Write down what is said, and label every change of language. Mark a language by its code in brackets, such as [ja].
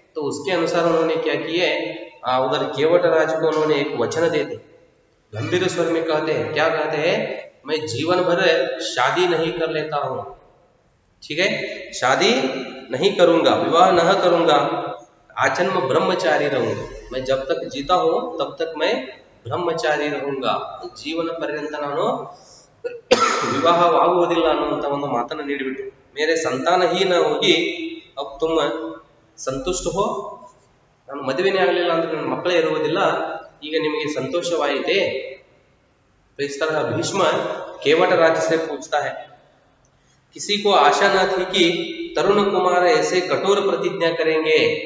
[hi] तो उसके अनुसार उन्होंने क्या किए, उधर केवटराज को उन्होंने एक वचन दे दे। गंभीर स्वर में कहते हैं, क्या कहते हैं? मैं जीवन भर शादी नहीं कर लेता हूं, ठीक है, शादी नहीं करूंगा, विवाह न करूंगा, आजन्म ब्रह्मचारी रहूंगा। मैं जब तक जीता हूं तब तक मैं [kn] ಬ್ರಹ್ಮಚಾರಿ [hi] रहूंगा, [kn] ಜೀವನ ಪರ್ಯಂತ ನಾನು ವಿವಾಹವಾಗುವುದಿಲ್ಲ ಅನ್ನುವಂತ ಒಂದು ಮಾತನ್ನು ನೀಡಿಬಿಟ್ಟು, [hi] ಮೇರೆ ಸಂತಾನ ಹಿ ನ ಹೋಗಿ ಅಬ್ ತುಮ್ ಸಂತುಷ್ಟ ಹೋ, [kn] ನಾನು ಮದುವೆನೇ ಆಗಲಿಲ್ಲ ಅಂದ್ರೆ ನನ್ನ ಮಕ್ಕಳೇ ಇರುವುದಿಲ್ಲ, ಈಗ ನಿಮಗೆ ಸಂತೋಷವಾಯಿತೆ? [hi] तो इस तरह भीष्म केवटराज से पूछता है। किसी को आशा न थी कि तरुण कुमार ऐसे कठोर प्रतिज्ञा करेंगे।